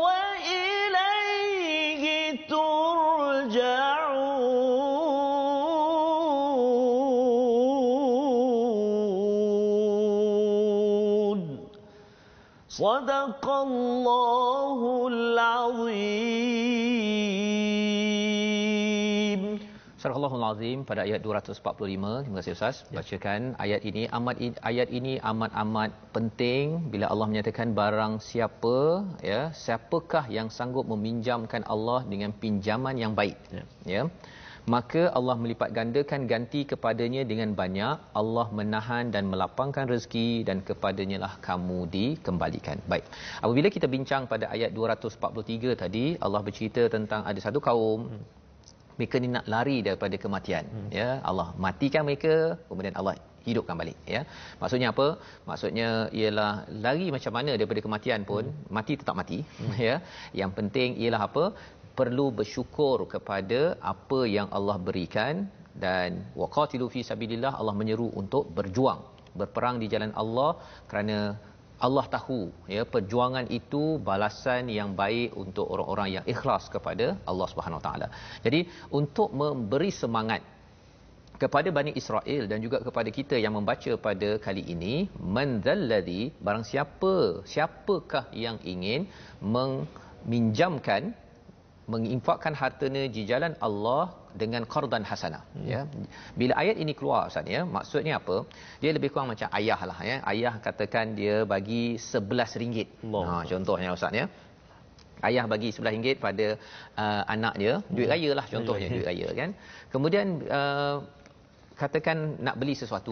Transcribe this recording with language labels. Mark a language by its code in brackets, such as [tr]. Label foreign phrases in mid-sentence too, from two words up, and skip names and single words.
[ar] وإليه ترجعون صدق الله العظيم. [ms] Surah Al-Allahul Azim pada ayat 245. Terima kasih Ustaz. Bacakan ayat ini. Ayat ini amat penting bila Allah menyatakan barang siapa ya, siapakah yang sanggup meminjamkan Allah dengan pinjaman yang baik. Ya. Maka Allah melipat gandakan ganti kepadanya dengan banyak. Allah menahan dan melapangkan rezeki dan kepadanya lah kamu dikembalikan. Baik. Apabila kita bincang pada ayat 243 tadi, Allah bercerita tentang ada satu kaum mereka ni nak lari daripada kematian. Ya, Allah matikan mereka, kemudian Allah hidupkan balik. Ya, maksudnya apa? Maksudnya ialah lari macam mana daripada kematian pun mati tetap mati. Ya, yang penting ialah apa? Perlu bersyukur kepada apa yang Allah berikan, dan [ar] وقاتلوا في سبيل الله, [ms] Allah menyeru untuk berjuang, berperang di jalan Allah, kerana Allah tahu ya perjuangan itu balasan yang baik untuk orang-orang yang ikhlas kepada Allah [ar] سبحانه وتعالى. [ms] Jadi untuk memberi semangat kepada Bani Israel dan juga kepada kita yang membaca pada kali ini, [ar] من ذا الذي, [ms] barang siapakah yang ingin meminjamkan, menginfakkan hartanya di jalan Allah dengan [ar] قرضا حسنا. [ms] Ya, bila ayat ini keluar Ustaz ya, maksudnya apa? Dia lebih kurang macam ayah lah ya. Ayah katakan dia bagi RM11. Contohnya Ustaz ya, ayah bagi RM11 pada anak dia, duit raya lah contohnya, duit raya kan. Kemudian katakan nak beli sesuatu.